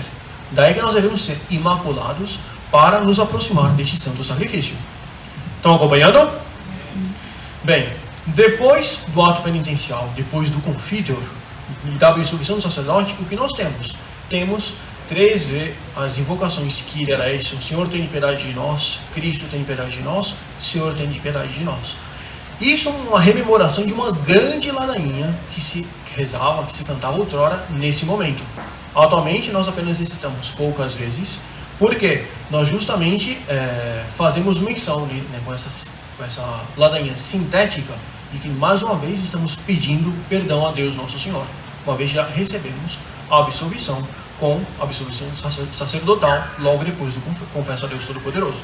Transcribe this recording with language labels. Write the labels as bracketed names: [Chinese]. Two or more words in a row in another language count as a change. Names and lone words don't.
[Portuguese] Daí que nós devemos ser imaculados para nos aproximar deste santo sacrifício. Estão acompanhando? Bem, depois do ato penitencial, depois do confiteor, da absolvição do sacerdote, o que nós temos? Temos 3 as invocações [Greek] Kyrie eleison, [Portuguese] Senhor tem piedade de nós, Cristo tem piedade de nós, Senhor tem piedade de nós. Isso é uma rememoração de uma grande ladainha que se rezava, que se cantava outrora nesse momento. Atualmente nós apenas recitamos poucas vezes, porque nós justamente fazemos menção, né, com essa ladainha sintética, de que mais uma vez estamos pedindo perdão a Deus Nosso Senhor, uma vez já recebemos a absolvição, com a absolvição sacerdotal, logo depois do confesso a Deus Todo-Poderoso.